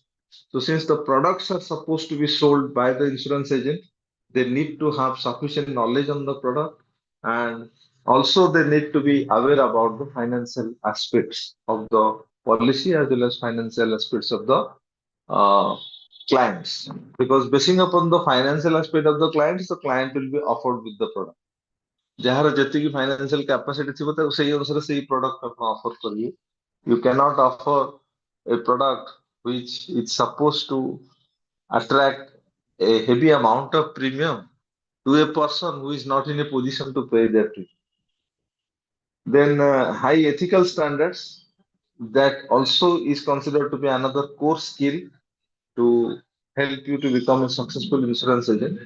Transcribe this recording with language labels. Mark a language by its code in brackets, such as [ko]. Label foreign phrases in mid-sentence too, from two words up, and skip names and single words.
[en] So since the products are supposed to be sold by the insurance agent, they need to have sufficient knowledge on the product, and also they need to be aware about the financial aspects of the policy as well as financial aspects of the uh, clients. Because basing upon the financial aspect of the clients, the client will be offered with the product. [or] ଯାହାର ଯେତିକି [en] financial capacity [or] ଥିବ ତାକୁ ସେଇ ଅନୁସାରେ ସେଇ product ଆପଣ offer କରିବେ. [en] You cannot offer a product which is supposed to attract a heavy amount of premium to a person who is not in a position to pay that premium. Then high ethical standards, that also is considered to be another core skill to help you to become a successful insurance agent.